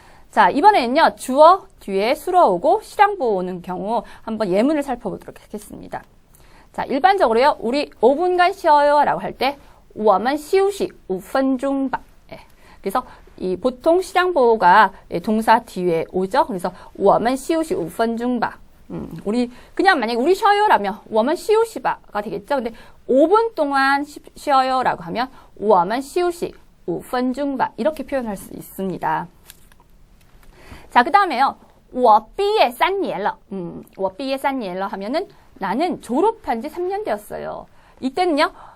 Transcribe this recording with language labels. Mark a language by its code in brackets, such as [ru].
[ko] 자, 이번에는요. 주어 뒤에 수로 오고 시량보호 오는 경우 한번 예문을 살펴보도록 하겠습니다. 자, 일반적으로요. 우리 5분간 쉬어요 라고 할 때 [zh] 我们休息5分钟吧. [ko] 예. 그래서 이 보통 시량보호가 동사 뒤에 오죠. [zh] 그래서 我们休息5分钟吧. [ko] 우리 그냥 만약에 우리 쉬어요라면 [zh] 我们休息吧 [ko] 가 되겠죠. 근데 5분 동안 쉬어요라고 하면 [zh] 我们休息5分钟吧 [ko] 이렇게 표현할 수 있습니다. 자, 그 다음에요. [zh] 我毕业3年了. 我毕业3年了 [ko] 하면은 나는 졸업한 지 3년 되었어요. 이때는요.